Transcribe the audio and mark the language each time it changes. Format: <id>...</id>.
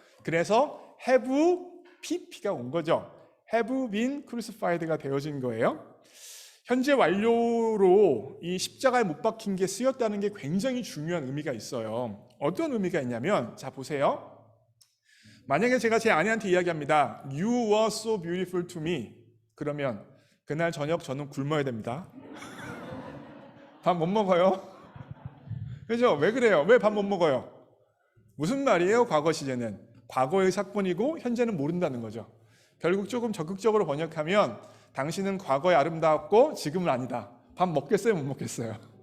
<ko>그래서 have pp가 온 거죠.</ko> <en>have been crucified</en> <ko>가 되어진 거예요. 현재 완료로 이 십자가에 못 박힌 게 쓰였다는 게 굉장히 중요한 의미가 있어요. 어떤 의미가 있냐면, 자 보세요. 만약에 제가 제 아내한테 이야기합니다.</ko> <en>You were so beautiful to me.</en> <ko>그러면 그날 저녁 저는 굶어야 됩니다. 밥 못 먹어요. 그죠? 왜 그래요? 왜 밥 못 먹어요? 무슨 말이에요? 과거 시제는 과거의 사건이고 현재는 모른다는 거죠. 결국 조금 적극적으로 번역하면 당신은 과거에 아름다웠고 지금은 아니다. 밥 먹겠어요? 못 먹겠어요?</ko>